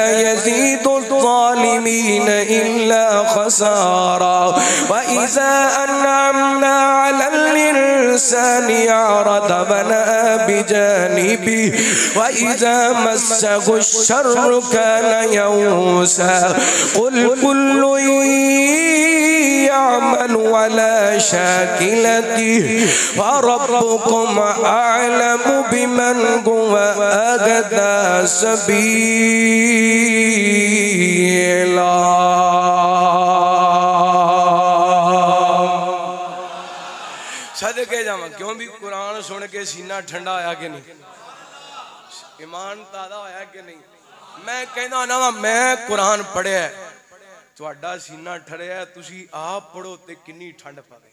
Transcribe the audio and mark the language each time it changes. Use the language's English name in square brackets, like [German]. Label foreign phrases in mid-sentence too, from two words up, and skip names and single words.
[Arabic] يزيد الظالمين إلا خسارا وإذا أنعمنا على الإنسان أعرض ونأى بجانبه وإذا مسه الشر كان يئوسا قل كل يعمل على شاكلته وربكم أعلم بمن هو أهدى سبيلا. [Punjabi] ਸਦਕੇ ਜਾਵਾਂ ਕਿਉਂ ਭੀ ਕੁਰਾਨ ਸੁਣ ਕੇ ਸੀਨਾ ਠੰਡਾ ਹੋਇਆ ਕਿ ਨਹੀਂ, ਈਮਾਨ ਤਾਜ਼ਾ ਹੋਇਆ ਕਿ ਨਹੀਂ। ਮੈਂ ਕਹਿਣਾ ਨਾ ਮੈਂ ਕੁਰਾਨ ਪੜ੍ਹਿਆ ਤੁਹਾਡਾ ਸੀਨਾ ਠਰਿਆ, ਤੁਸੀ ਆਪ ਪੜ੍ਹੋ ਤੇ ਕਿੰਨੀ ਠੰਡ ਪਵੇ।